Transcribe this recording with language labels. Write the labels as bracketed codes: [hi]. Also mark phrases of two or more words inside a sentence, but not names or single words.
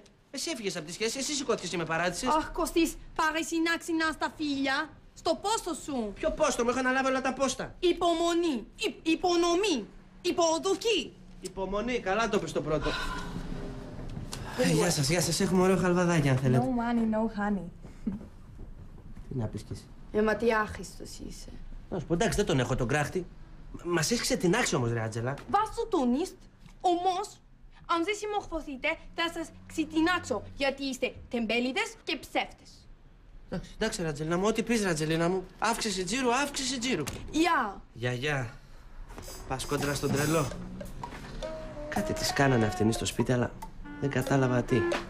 [el] Εσύ έφυγες από τη σχέση, εσύ σηκώθηκες και με παράτησες. Αχ, Κωστής, πάρε συνάξινα στα φίλια. Στο πόστο σου. Ποιο πόστο, μου έχω αναλάβει όλα τα πόστα. Υπομονή. Υπονομή. Υποδοχή. Υπομονή, καλά το πες το πρώτο. Γεια σας, έχουμε ωραίο χαλβαδάκι αν θέλετε. [en] No money, no honey. [el] Τι να πεις κι εσύ? Μα τι άχρηστος είσαι. Να σου πω, εντάξει, δεν τον έχω τον κράχτη. Μας έχεις ξετινάξει όμως, ρε Άντζελα. [de] Was du tun nicht, [el] όμως, αν δεν συμμορφωθείτε, θα σας ξετινάξω, γιατί είστε τεμπέληδες και ψεύτες. Εντάξει, ρε Άντζελίνα μου, ό,τι πεις, ρε Άντζελίνα μου. Αύξηση τζίρου. Γεια. Γεια. Πας κόντρα στον τρελό. Κάτι της κάνανε αυτήν στο σπίτι, αλλά δεν κατάλαβα τι.